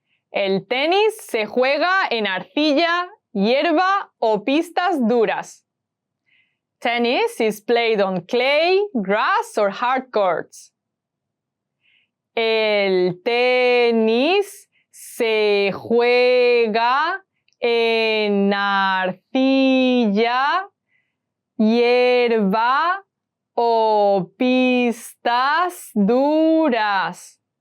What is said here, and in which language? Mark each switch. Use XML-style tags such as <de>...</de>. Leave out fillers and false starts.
<es>El tenis se juega en arcilla, hierba o pistas duras.</es> <en>Tennis is played on clay, grass or hard courts.</en> <es>El tenis se juega en arcilla, hierba o pistas duras.</es>